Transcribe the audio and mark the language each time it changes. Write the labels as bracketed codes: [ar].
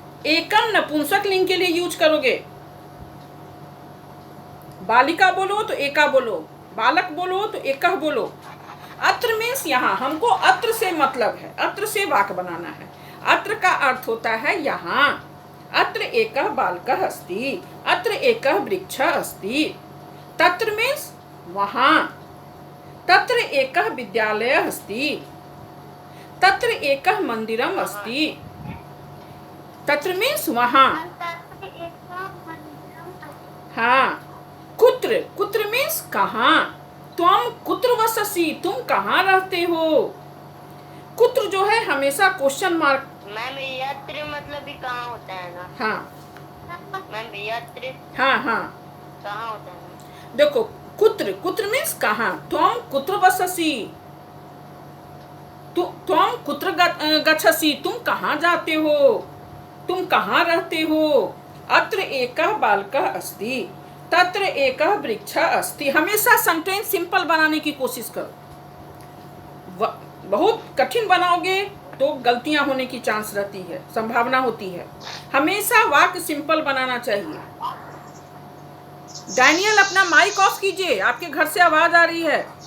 [hi] एकम नपुंसक लिंग के लिए यूज करोगे। बालिका बोलो तो एका बोलो, बालक बोलो तो एकह बोलो। अत्र मीन्स यहाँ, हमको अत्र से मतलब है, अत्र से वाक्य बनाना है। अत्र का अर्थ होता है यहाँ। [sa] अत्र एकः बालकः अस्ति, अत्र एकः वृक्षः अस्ति। [hi] तत्र मीन्स वहाँ। तत्र एकः विद्यालयः अस्ति, तत्र एकः मंदिरम् अस्ति। तत्र मीन्स वहाँ। हाँ। कुत्र, कुत्र मीन्स कहाँ। [sa] त्वम कुत्र वससि, [hi] तुम कहाँ रहते हो। कुत्र जो है हमेशा क्वेश्चन मार्क। मैम यत्र मतलब भी कहाँ होता है ना। हाँ मैम यत्र हाँ हाँ कहाँ होता है ना? देखो, कुत्र, कुत्र मीन्स कहाँ। [sa] त्वम कुत्र वससि, त्वम कुत्र गच्छसि, [hi] तुम कहाँ जाते हो, तुम कहाँ रहते हो। [sa] अत्र एकः बालकः अस्ति, तत्र एकः वृक्षः अस्ति। [hi] हमेशा सेंटेंस सिंपल बनाने की कोशिश करो। बहुत कठिन बनाओगे तो गलतियां होने की चांस रहती है, संभावना होती है। हमेशा वाक्य सिंपल बनाना चाहिए। डैनियल, अपना माइक ऑफ कीजिए, आपके घर से आवाज आ रही है।